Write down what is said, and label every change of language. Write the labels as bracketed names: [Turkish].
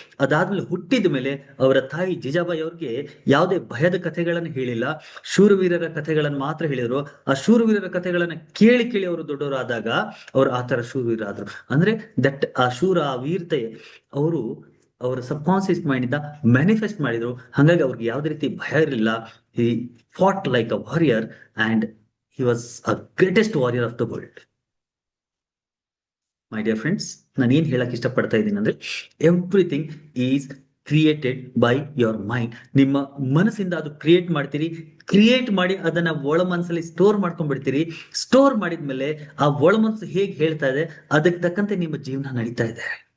[Kannada] ಅದಾದ್ಮೇಲೆ ಹುಟ್ಟಿದ ಮೇಲೆ ಅವರ ತಾಯಿ ಜಿಜಾಬಾಯಿ ಅವ್ರಿಗೆ ಯಾವುದೇ ಭಯದ ಕಥೆಗಳನ್ನು ಹೇಳಿಲ್ಲ, ಶೂರವೀರರ ಕಥೆಗಳನ್ನು ಮಾತ್ರ ಹೇಳಿದ್ರು. ಆ ಶೂರವೀರರ ಕಥೆಗಳನ್ನ ಕೇಳಿ ಕೇಳಿ ಅವರು ದೊಡ್ಡವರಾದಾಗ ಅವ್ರು ಆ ತರ ಶೂರವೀರ ಆದ್ರು. ಅಂದ್ರೆ ದಟ್ ಆ ಶೂರ, ಆ ವೀರತೆ ಅವರು ಅವರ ಸಬ್ ಕಾನ್ಸಿಯಸ್ ಮೈಂಡ್ ಇಂದ ಮ್ಯಾನಿಫೆಸ್ಟ್ ಮಾಡಿದ್ರು. ಹಾಗಾಗಿ ಅವ್ರಿಗೆ ಯಾವುದೇ ರೀತಿ ಭಯ ಇರಲಿಲ್ಲ. [English] He fought like a warrior and he was a greatest warrior of the world. My dear friends, [Kannada] ನಾನು ಏನ್ ಹೇಳಕ್ ಇಷ್ಟಪಡ್ತಾ ಇದ್ದೀನಿ ಅಂದ್ರೆ [English] Everything is created by your mind. [Kannada] ನಿಮ್ಮ ಮನಸ್ಸಿಂದ ಅದು ಕ್ರಿಯೇಟ್ ಮಾಡ್ತೀರಿ, ಕ್ರಿಯೇಟ್ ಮಾಡಿ ಅದನ್ನ ಒಳ ಮನಸ್ಸಲ್ಲಿ ಸ್ಟೋರ್ ಮಾಡ್ಕೊಂಡ್ಬಿಡ್ತೀರಿ. ಸ್ಟೋರ್ ಮಾಡಿದ್ಮೇಲೆ ಆ ಒಳ ಮನಸ್ಸು ಹೇಗೆ ಹೇಳ್ತಾ ಇದೆ ಅದಕ್ಕೆ ತಕ್ಕಂತೆ ನಿಮ್ಮ ಜೀವನ ನಡೀತಾ ಇದೆ.